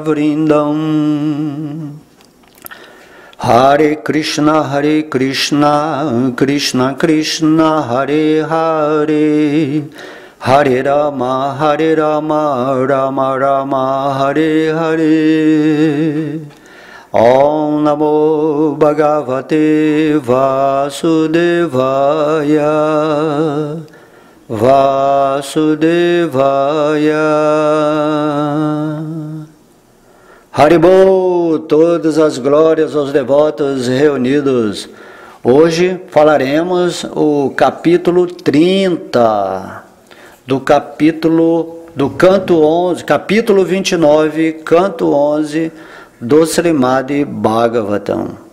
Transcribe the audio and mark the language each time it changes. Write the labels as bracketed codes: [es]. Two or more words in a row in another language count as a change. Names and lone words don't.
[sa] वृन्दम् हरे कृष्ण कृष्ण कृष्ण हरे हरे हरे राम राम राम हरे हरे ॐ नमो भगवते वासुदेवाय हरिबोल, [pt] todas as glórias aos devotos reunidos. Hoje falaremos o capítulo 30 do canto 11, capítulo 29, canto 11 do Srimad Bhagavatam.